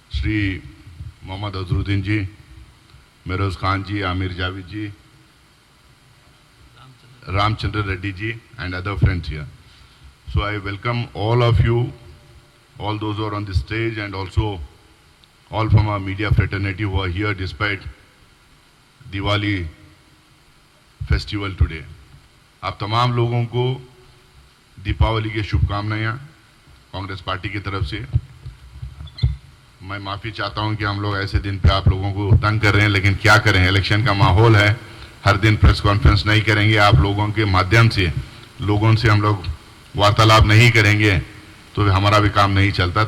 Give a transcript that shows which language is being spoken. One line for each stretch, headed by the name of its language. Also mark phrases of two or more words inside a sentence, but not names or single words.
Hindi: श्री मोहम्मद अजरुद्दीन जी, मेरोज खान जी, आमिर जावेद जी,
English: Ramchandra Reddy ji and other friends here. So I welcome all of you, all those who are on the stage and also all from our media fraternity who are here despite Diwali festival today.
Hindi: आप तमाम लोगों को दीपावली की शुभकामनाएं कांग्रेस पार्टी की तरफ से। मैं माफ़ी चाहता हूं कि हम लोग ऐसे दिन पे आप लोगों को तंग कर रहे हैं, लेकिन क्या करें, इलेक्शन का माहौल है, हर दिन
English: press conference
Hindi: नहीं करेंगे, आप लोगों के माध्यम से लोगों से हम लोग वार्तालाप नहीं करेंगे तो हमारा भी काम नहीं चलता।